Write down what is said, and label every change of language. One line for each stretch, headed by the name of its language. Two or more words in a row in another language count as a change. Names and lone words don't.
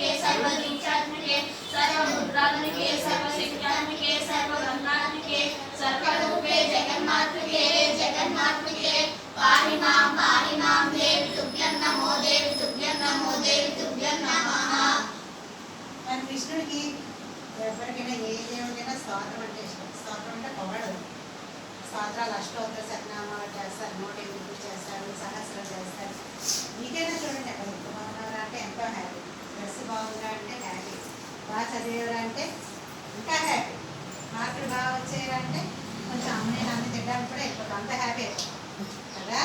Sanskrit: सर्वदीक्षात्मिके सर्वमुद्रात्मिके सर्वशक्त्यात्मिके सर्वब्रह्मात्मिके सर्वरूपे जगन्मातृके जगन्मातृके पाहि मां देवी तुभ्यं नमो देवी तुभ्यं नमो देवी तुभ्यं नमः।
Telugu: మన కృష్ణుడికి ఎవరికైనా ఏ దేవుడికైనా స్తోత్రం అంటే ఇష్టం. స్తోత్రం అంటే పొగడదు. స్తోత్రాలు అష్టోత్తర శతనామాలు చేస్తారు, 108 చేస్తారు, సహస్రం చేస్తారు. మీకైనా చూడండి, అక్కడ ఎంత బాగున్నారా అంటే ఎంతో హ్యాపీ, డ్రెస్ బాగుందా అంటే హ్యాపీ, బాగా చదివేవరా అంటే ఇంకా హ్యాపీ, మార్కులు బాగా వచ్చేయాలంటే కొంచెం అమ్మని నాన్న తిట్టడానికి కూడా అయిపోతుంది, అంత హ్యాపీ కదా.